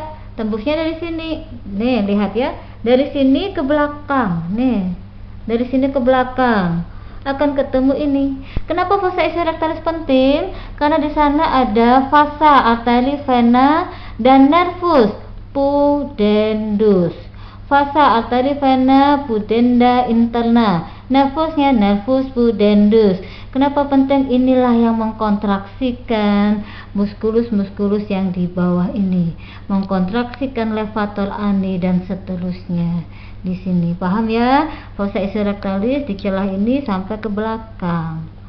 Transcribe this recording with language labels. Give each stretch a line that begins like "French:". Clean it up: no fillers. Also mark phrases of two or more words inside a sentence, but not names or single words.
Indonesian: Tembusnya dari sini. Nih, lihat ya. Dari sini ke belakang. Nih. Dari sini ke belakang akan ketemu ini. Kenapa fossa ischiorectalis penting? Karena di sana ada vasa, arteri, vena, dan nervus pudendus. Vasa, arteri, vena, pudenda interna. Nervusnya nervus pudendus. Kenapa penting? Inilah yang mengkontraksikan muskulus-muskulus yang di bawah ini, mengkontraksikan levator ani dan seterusnya. Di sini paham ya, fossa ischiorectalis di celah ini sampai ke belakang.